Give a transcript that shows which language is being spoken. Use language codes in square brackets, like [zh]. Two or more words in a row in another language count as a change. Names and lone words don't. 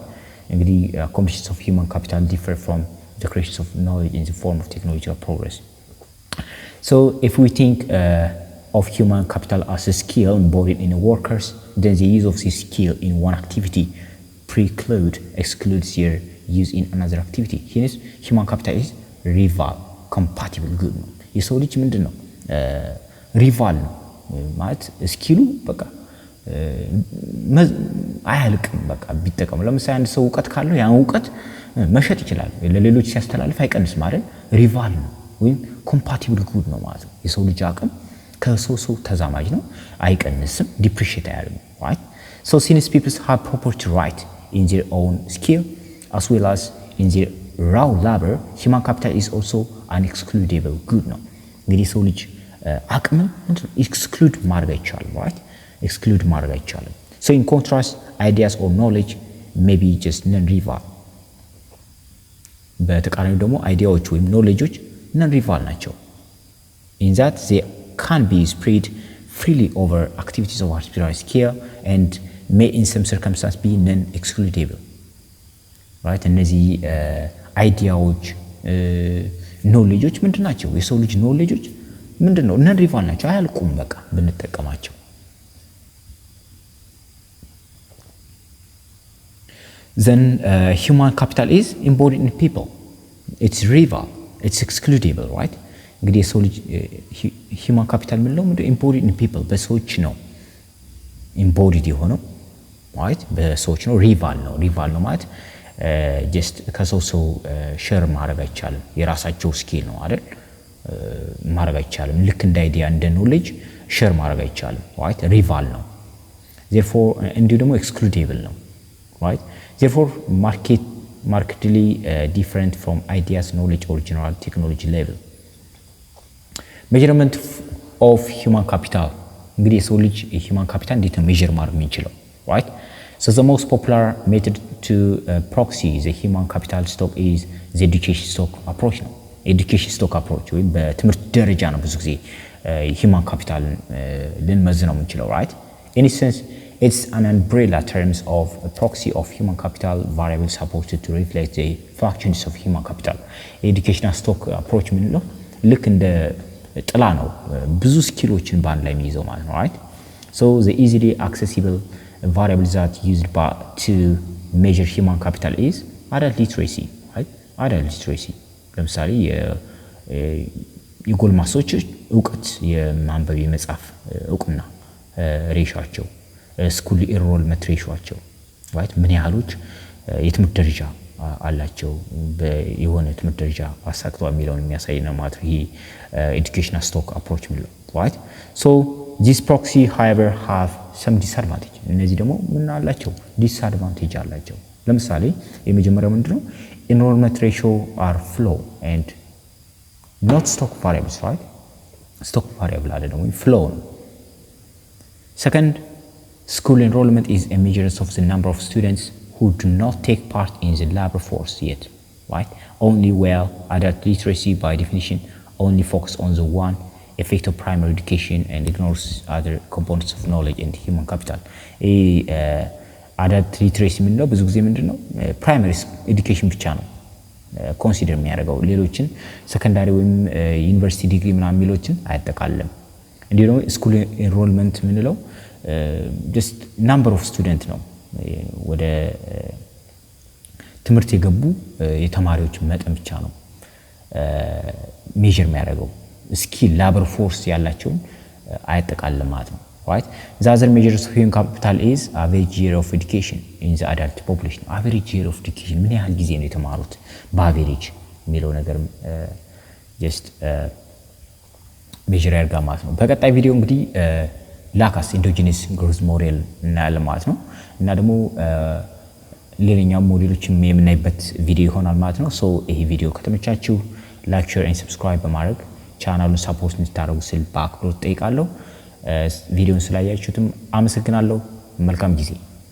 [en] እንግዲህ accumulations of human capital differ from the creations of knowledge in the form of technological progress. So if we think of human capital as a skill embodied in workers, then the use of this skill in one activity excludes their use in another activity. Hence human capital is rival compatible good [am] ነው። የሰው ልጅ ምንድነው ሪቫል ነው ማለት ስኪሉ በቃ አያልቅም በቃ ቢጠቀም። ለምሳሌ አንድ ሰው ዕውቀት ካለው ያን ዕውቀት መሸጥ ይችላል፣ ለሌሎች ሲያስተላልፍ አይቀንስም አይደል? ሪቫል ነው ወይም [en] compatible good [am] ነው ማለት ነው። የሰው ልጅ አቅም ከሰው ተዛማጅ ነው፣ አይቀንስም፣ ዲፕሪሺየት አያደርግም right? [en] So since people have property right in their own skill as well as in their raw labor, human capital is also an excludable good [am] ነው። እንግዲህ ሰው ልጅ አቅም ኤክስክሉድ ማድረግ አይቻልም [en] right? [am] ኤክስክሉድ ማድረግ አይቻልም። [en] So in contrast ideas or knowledge may be just non-rival። [am] በተቃራኒው ደግሞ አይዲያዎች ወይም ኖሌጆች [en] non-rival ናቸው in that they can be spread freely over activities of artificial skill and may in some circumstances be non-excludable right? [am] እነዚህ አይዲያዎች ኖሌጆች ምንድን ናቸው? የሰው ልጅ ኖሌጆች ምንድነው? non-rival ናቸው፣ አያልቁም በቃ ብንጠቀማቸው። [en] Then human capital is embodied in people. It's rival, it's excludable right? [am] እንግዲህ የሰው ልጅ [en] human capital [am] ምንለው ምንድነው? [en] embodied in people [am] በሰዎች ነው [en] embodied የሆነው right? [am] በሰዎች ነው። rival ነው ማለት just ከሰው ሼር ማድረግ አይቻልም። የራሳቸው ስኪል ነው አይደል? ማድረግ አይቻልም። ልክ እንደ አይዲያ እንደ ኖሌጅ ሼር ማድረግ አይቻልም right? rival ነው። therefore እንዲሁ ደግሞ excludable ነው right? [en] therefore markedly different from ideas knowledge or general technology level. measurement of human capital [am] እንግዲህ የሰው ልጅ [en] human capital [am] እንዴት ነው ሜዠር ማድረግ የምንችለው right? [en] So the most popular method to proxy the human capital stock is the education stock approach ነው። education stock approach [am] ወይም በትምህርት ደረጃ ነው ብዙ ጊዜ [en] human capital [am] ልንመዝነው የምንችለው [en] right? in essence it's an umbrella terms of a proxy of human capital variables supposed to reflect the functions of human capital. educational stock approach [am] ምንለው ልክ እንደ ጥላ ነው ብዙ ስኪሎችን ባንድ ላይ የሚይዘው ማለት ነው right? [en] So the easily accessible variables that used to measure human capital is adult literacy right? adult literacy [am] ለምሳሌ የጎልማሶች ዕውቀት የማንበብ የመጻፍ ዕውቅና ሬሾአቸው፣ [en] school enrollment [am] ሬሾአቸው right? ምን ያህሎች የትምህርት ደረጃ አላቸው በየሆነ ትምህርት ደረጃ አሳክተዋል የሚለውን የሚያሳይ ነው ማለት ነው ይሄ [en] educational stock approach [am] የሚለው [en] right so this proxy however have some disadvantage [am] እነዚህ ደግሞ ምን አላቸው [en] disadvantage [am] አላቸው ለምሳሌ የመጀመሪያው ምንድነው [en] enrollment ratio are flow and not stock variables right stock variable [am] አይደለም ወይ [en] flow ነው second school enrollment is a measure of the number of students who do not take part in the labor force yet right only where adult literacy by definition only focus on the one effect of primary education and ignores other components of knowledge and human capital adult literacy [am] ምንድነው ብዙ ጊዜ ምንድነው [en] primary education [am] ብቻ ነው ኮንሲደር የሚያደርገው ሌሎችን ሰከንዳሪ ወይም [en] university degree [am] ምናምን የሚሎችን አይጠቃልልም እንዲሁ ደግሞ ስኩል ኢንሮልመንት ምንለው [en] just number of student [am] ነው ወደ ትምህርት የገቡ የተማሪዎች መጠን ብቻ ነው ሜዠር የሚያደርገው [en] skill labor force [am] ያላቸው አይጠቃልልም ማለት ነው [en] right the other measures of human capital is average year of education in the adult population average year of education [am] ምን ያህል ጊዜ ነው የተማሩት በአቨሬጅ የሚለው ነገር just ሜዠር ያደርጋል ማለት ነው በቀጣይ ቪዲዮ እንግዲህ [en] Lucas endogenous growth model [am] እናያለን ማለት ነው እና ደግሞ ሌላኛው ሞዴሎችን የምናይበት ቪዲዮ ይሆናል ማለት ነው ሶ ይሄ ቪዲዮ ከተመቻችሁ [en] like share and subscribe [am] በማድረግ ቻናሉን ሰፖርት እንድታደርጉ ስል በአክብሮት ጠይቃለሁ ቪዲዮውን ስላያችሁትም አመሰግናለሁ መልካም ጊዜ